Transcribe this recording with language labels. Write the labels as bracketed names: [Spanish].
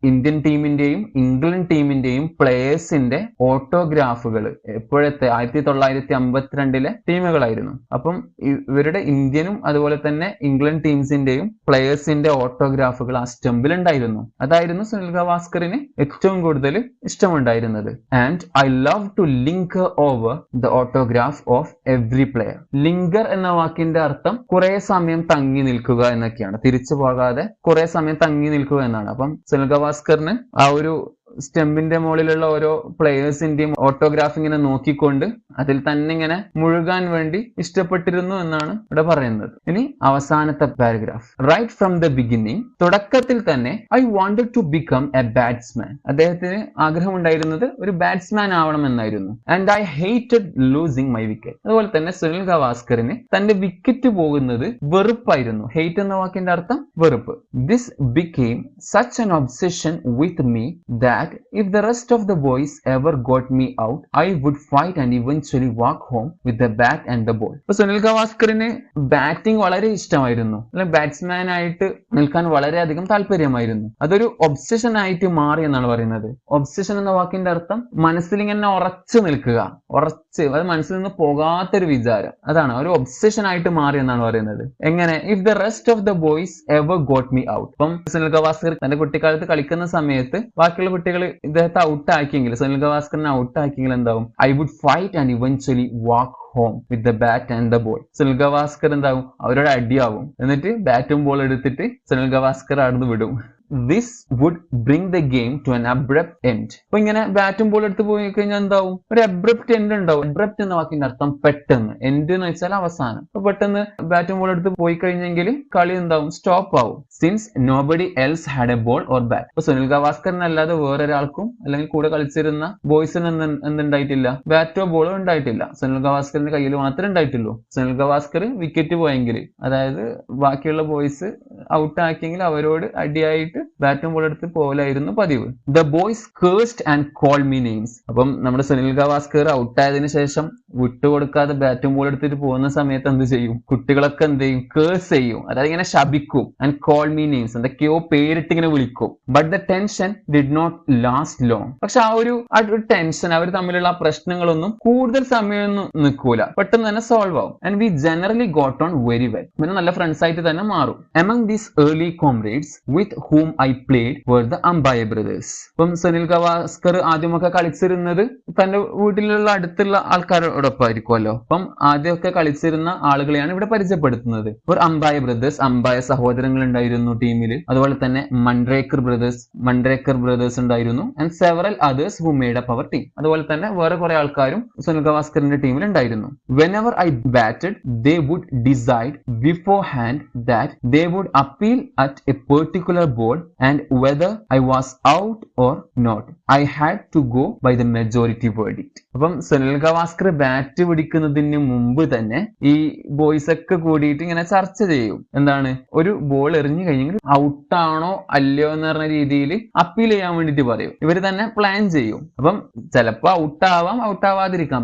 [Malayalam] Indian ടീമിന്റെയും England ടീമിന്റെയും പ്ലേയേഴ്സിന്റെ ഓട്ടോഗ്രാഫുകൾ എപ്പോഴത്തെ 1952 ടീമുകളായിരുന്നു. അപ്പം ഇവരുടെ ഇന്ത്യനും അതുപോലെ തന്നെ ഇംഗ്ലണ്ട് ടീംസിന്റെയും പ്ലേയേഴ്സിന്റെ ഓട്ടോഗ്രാഫുകൾ ആ സ്റ്റംപിൽ ഉണ്ടായിരുന്നു. അതായിരുന്നു സുനിൽ ഗവാസ്കറിന് ഏറ്റവും കൂടുതൽ ഇഷ്ടമുണ്ടായിരുന്നത്. And I [English] love to linger over the autograph of every player. [Malayalam] Linker എന്ന വാക്കിന്റെ അർത്ഥം കുറെ സമയം തങ്ങി നിൽക്കുക എന്നൊക്കെയാണ്. തിരിച്ചു പോകാതെ കുറെ സമയം തങ്ങി നിൽക്കുക എന്നാണ്. അപ്പം സുനിൽ ഗവാസ്കറിന് ആ ഒരു സ്റ്റെമ്പിന്റെ മുകളിലുള്ള ഓരോ പ്ലേയേഴ്സിന്റെയും ഓട്ടോഗ്രാഫ് ഇങ്ങനെ നോക്കിക്കൊണ്ട് അതിൽ തന്നെ ഇങ്ങനെ മുഴുകാൻ വേണ്ടി ഇഷ്ടപ്പെട്ടിരുന്നു എന്നാണ് ഇവിടെ പറയുന്നത്. ഇനി അവസാനത്തെ paragraph. [English] right from the beginning, [Malayalam] തുടക്കത്തിൽ തന്നെ [English] I wanted to become a batsman. [Malayalam] അദ്ദേഹത്തിന് ആഗ്രഹമുണ്ടായിരുന്നത് ഒരു ബാറ്റ്സ്മാൻ ആവണം എന്നായിരുന്നു. [English] And I hated losing my wicket. [Malayalam] അതുപോലെ തന്നെ സുനിൽ ഗവാസ്കറിന് തന്റെ വിക്കറ്റ് പോകുന്നത് വെറുപ്പായിരുന്നു. ഹെയ്റ്റ് എന്ന വാക്കിന്റെ അർത്ഥം വെറുപ്പ്. [English] This became such an obsession with me that that if the rest of the boys ever got me out, I would fight and eventually walk home with the bat and the ball. [Malayalam] അപ്പൊ Sunil ഗവാസ്കറിന് batting വളരെ ഇഷ്ടമായിരുന്നു, അല്ലെങ്കിൽ batsman ആയിട്ട് നിൽക്കാൻ വളരെയധികം താല്പര്യമായിരുന്നു. അതൊരു obsession ആയിട്ട് മാറി എന്നാണ് പറയുന്നത്. ഒബ്സഷൻ എന്ന വാക്കിന്റെ അർത്ഥം മനസ്സിൽ ഇങ്ങനെ ഉറച്ചു നിൽക്കുക, ഉറച്ച്, അത് മനസ്സിൽ നിന്ന് പോകാത്തൊരു വിചാരം, അതാണ് ഒരു ഒബ്സഷൻ ആയിട്ട് മാറി എന്നാണ് പറയുന്നത്. എങ്ങനെ? [English] If the rest of the boys ever got me out. [Malayalam] ഇപ്പം സുനിൽ ഗവാസ്കർ തന്റെ കുട്ടിക്കാലത്ത് കളിക്കുന്ന സമയത്ത് ബാക്കിയുള്ള കുട്ടികൾ ഇദ്ദേഹത്തെ ഔട്ട് ആക്കിയെങ്കിൽ, സുനിൽ ഗവാസ്കറിനെ ഔട്ട് ആക്കിയെങ്കിൽ എന്താവും? [English] I would fight and eventually walk home with the bat and the ball. [Malayalam] Sunil Gavaskar എന്താവും? അവരോട് അടിയാവും, എന്നിട്ട് ബാറ്റും ബോൾ എടുത്തിട്ട് സുനിൽ ഗവാസ്കർ അവിടുന്ന് വിടും. [English] This would bring the game to an abrupt end. [Malayalam] അപ്പൊ ഇങ്ങനെ ബാറ്റും ബോൾ എടുത്ത് പോയി കഴിഞ്ഞാൽ എന്താവും? ഒരു അബ്രപ്റ്റ് എൻഡ് ഉണ്ടാവും. അബ്രപ്റ്റ് എന്ന വാക്കിന്റെ അർത്ഥം പെട്ടെന്ന്, എൻഡ് എന്ന് വെച്ചാൽ അവസാനം. അപ്പൊ പെട്ടെന്ന് ബാറ്റും ബോൾ എടുത്ത് പോയി കഴിഞ്ഞെങ്കിൽ കളി എന്താവും? സ്റ്റോപ്പ് ആവും. [English] Since nobody else had a ball or bat. [Malayalam] അപ്പൊ സുനിൽ ഗവാസ്കറിനല്ലാതെ വേറൊരാൾക്കും അല്ലെങ്കിൽ കൂടെ കളിച്ചിരുന്ന ബോയ്സിന് എന്തുണ്ടായിട്ടില്ല? ബാറ്റോ ബോളോ ഉണ്ടായിട്ടില്ല. സുനിൽ ഗവാസ്കറിന്റെ കയ്യിൽ മാത്രമേ ഉണ്ടായിട്ടുള്ളൂ. സുനിൽ ഗവാസ്കർ വിക്കറ്റ് പോയെങ്കിൽ, അതായത് ബാക്കിയുള്ള ബോയ്സ് ഔട്ട് ആക്കിയെങ്കിൽ അവരോട് അടിയായിട്ട് ബാറ്റും ബോൾ എടുത്ത് പോലായിരുന്നു പതിവ്. [English] The boys cursed and call me names. [Malayalam] അപ്പം നമ്മുടെ സുനിൽ ഗവാസ്കർ ഔട്ടായതിനു ശേഷം വിട്ടുകൊടുക്കാതെ ബാറ്റും ബോൾ എടുത്തിട്ട് പോകുന്ന സമയത്ത് എന്ത് ചെയ്യും? കുട്ടികളൊക്കെ എന്ത് ചെയ്യും? കേഴ്സ് ചെയ്യും, അതായത് ഇങ്ങനെ ശപിക്കും. [English] and call me names, [Malayalam] എന്തൊക്കെയോ പേരിട്ട് ഇങ്ങനെ വിളിക്കും. [English] But the tension did not last long. [Malayalam] പക്ഷെ ആ ഒരു ടെൻഷൻ, അവർ തമ്മിലുള്ള പ്രശ്നങ്ങളൊന്നും കൂടുതൽ സമയമൊന്നും നിൽക്കൂല, പെട്ടെന്ന് തന്നെ സോൾവ് ആവും. [English] And we generally got on very well. [Malayalam] പിന്നെ നല്ല ഫ്രണ്ട്സ് ആയിട്ട് തന്നെ മാറും. [English] Among these early comrades with whom I played were the Ambaya brothers. [Malayalam] അപ്പം സുനിൽ ഗവാസ്കർ ആദ്യമൊക്കെ കളിച്ചിരുന്നത് തന്റെ വീട്ടിലുള്ള അടുത്തുള്ള ആൾക്കാരോടൊപ്പം ആയിരിക്കുമല്ലോ. അപ്പം ആദ്യമൊക്കെ കളിച്ചിരുന്ന ആളുകളെയാണ് ഇവിടെ പരിചയപ്പെടുത്തുന്നത്. ഒരു അംബായ ബ്രദേഴ്സ്, അംബായ സഹോദരങ്ങൾ ഉണ്ടായിരുന്നു ടീമിൽ. അതുപോലെ തന്നെ മൺറേക്കർ ബ്രദേഴ്സ് ഉണ്ടായിരുന്നു. [English] And several others who made up our team. [Malayalam] അതുപോലെ തന്നെ വേറെ കുറെ ആൾക്കാരും സുനിൽ ഗവാസ്കറിന്റെ ടീമിൽ ഉണ്ടായിരുന്നു. [English] Whenever I batted, they would decide beforehand that they would appeal at a particular ball and whether I was out or not. I had to go by the majority verdict. [Malayalam] അപ്പം Sunil Gavaskar bat പിടിക്കുന്നതിന് മുമ്പ് തന്നെ ഈ boys ഒക്കെ കൂടിയിട്ട് ഇങ്ങനെ ചർച്ച ചെയ്യും. എന്താണ്? ഒരു ബോൾ എറിഞ്ഞു കഴിഞ്ഞെങ്കിൽ ഔട്ടാണോ അല്ലയോ എന്ന് പറഞ്ഞ രീതിയിൽ അപ്പീൽ ചെയ്യാൻ വേണ്ടിട്ട് പറയും. ഇവർ തന്നെ പ്ലാൻ ചെയ്യും. അപ്പം ചിലപ്പോ ഔട്ടാവാം, ഔട്ടാവാതിരിക്കാം.